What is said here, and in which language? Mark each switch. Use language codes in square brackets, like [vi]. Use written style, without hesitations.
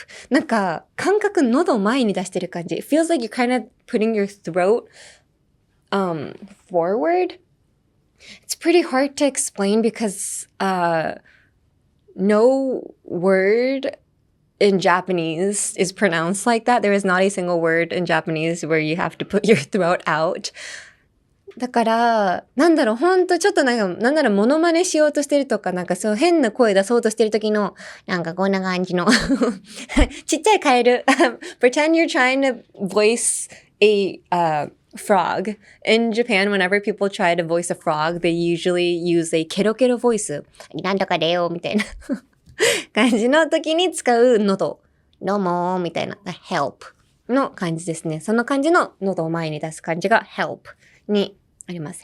[ja] なんか、感覚喉前に出してる感じ。 [en] It feels like you're kind of putting your throat, forward. It's pretty hard to explain because, no word in Japanese is pronounced like that. There is not a single word in Japanese where you have to put your throat out. [ja] だから、ほんとちょっとモノマネしようとしてるとか、そう変な声出そうとしてる時の、こんな感じの、ちっちゃいカエル。 [en] Pretend you're trying to voice a, frog. In Japan, whenever people try to voice a frog, they usually use a ケロケロ voice. [ja] なんとかだよ、みたいな感じの時に使う喉。どうも、みたいな。 help の感じですね。その感じの喉を前に出す感じが help にあります。